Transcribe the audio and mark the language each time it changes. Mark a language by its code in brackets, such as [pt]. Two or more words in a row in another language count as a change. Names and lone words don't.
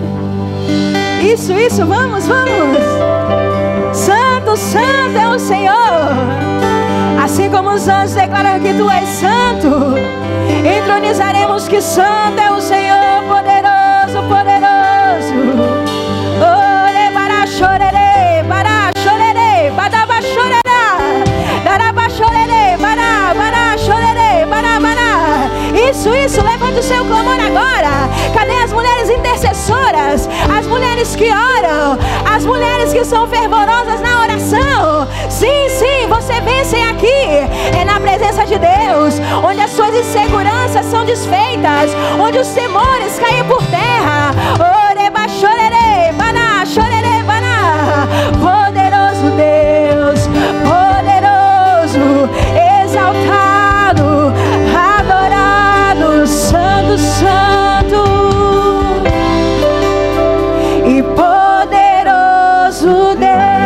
[pt] Isso, vamos. Santo, santo é o Senhor. Assim como os anjos declaram que Tu és santo, entronizaremos que santo é o Senhor, poderoso, poderoso. Oh, levará chorerei, bará chorerei, badaba chorerá, daraba chorerei, bará chorerei, bará. Isso, levante o seu clamor agora. Cadê as mulheres intercessoras? As mulheres que oram, as mulheres que são fervorosas na oração. Sim, você vence aqui. É na presença de Deus, onde as suas inseguranças são desfeitas, onde os temores caem por terra. Oreba chorerei, baná, chorerei, baná. Poderoso Deus, poderoso, exaltado, adorado, santo, santo e poderoso Deus.